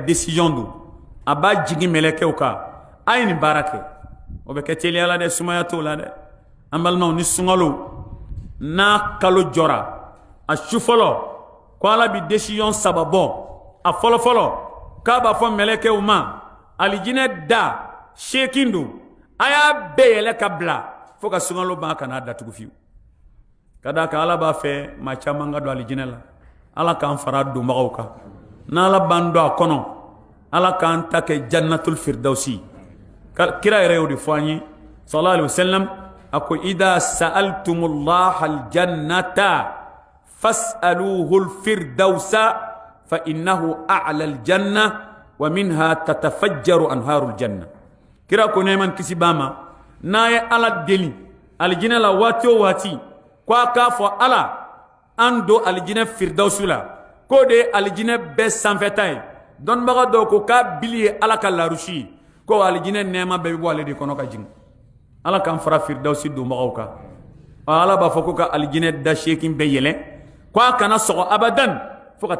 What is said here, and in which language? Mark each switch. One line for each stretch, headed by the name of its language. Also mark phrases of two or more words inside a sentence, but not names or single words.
Bambara: décision do a b'a jigi mɛlɛkɛw kan a ye nin baara kɛ o bɛ kɛ teliya la dɛ sumaya t'o la dɛ an balimaw ni sunkalo n'a kalo jɔra a su fɔlɔ ko ala bi décision saba bɔ a fɔlɔfɔlɔ k'a b'a fɔ mɛlɛkɛw ma alijinɛ da seekin do a y'a bɛɛ yɛlɛ ka bila fo ka sunkalo ban ka n'a datugu fiyewu ka d'a kan ala b'a fɛ maa caman ka don alijinɛ la ala k'an fara donbagaw kan n'ala b'an don a kɔnɔ ala k'an ta kɛ
Arabic: جنة الفردوس
Bambara: kira yɛrɛ y'o de fɔ an ye
Arabic: صلى الله عليه وسلم
Bambara: a ko
Arabic: إذا سألتم الله الجنة فاسألوه الفردوس فإنه أعلى الجنة ومنها تتفجر أنهار الجنة
Bambara: kira ko neman kisi bama na ye ala deli aljinna la waati o waati ko a k'a fɔ ala an do aljinna firdausu la ko de aljinna bɛɛ sanfɛta ye dɔnnibaga dɔw ko k'a bili ye ala ka larusi ko aljinna nɛɛma bɛɛ bɛ bɔ ale de kɔnɔ ka jigin ala k'an fara firdausi donbagaw kan ala b'a fɔ ko ka aljinna da seekin bɛɛ yɛlɛ ko a kana sɔgɔ abadan fo ka